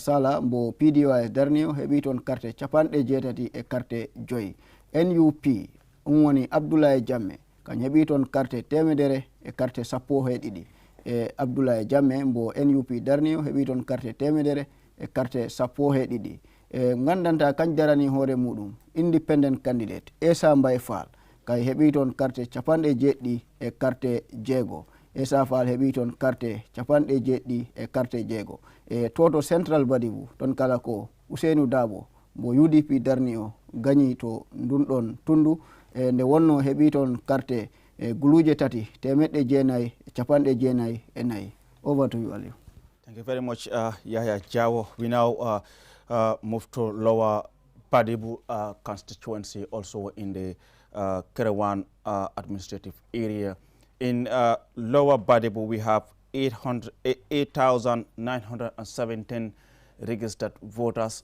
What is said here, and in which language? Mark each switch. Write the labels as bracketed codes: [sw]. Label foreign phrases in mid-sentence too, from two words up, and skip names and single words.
[ff] Sala mbo PDOIS darni o heɓi toon carte capanɗe jeetati e carte joyi NUP ɗum woni Abdoulaye Jamme kañ heɓi toon carte temedere e carte sappo e ɗiɗi e Abdoulaye Jamme mbo NUP darni o heɓi toon carte temedere e carte sappo e ɗiɗi gandanta kañ darani hoore muɗum [en] independent candidate [ff] Essa Mbay Fall kay heɓi toon carte capanɗe jeeɗɗi e carte jeego Essa Fall heɓi toon carte capanɗe jeeɗɗi e carte jeego e toto Central Badebo toon kala ko Usainu Dabo mbo UDP darni o gañi to ndun ɗon tundu e nde wonno heɓi toon carte guluje tati temeɗɗe jeenayi e capanɗe jeenayi e nayyi. [en] Over to you, Aliou. Thank you very much, Yahya Jawo. We now move to Lower Badebo constituency, also in the Kerewan administrative area. In Lower Badebo, we have 8,917 registered voters.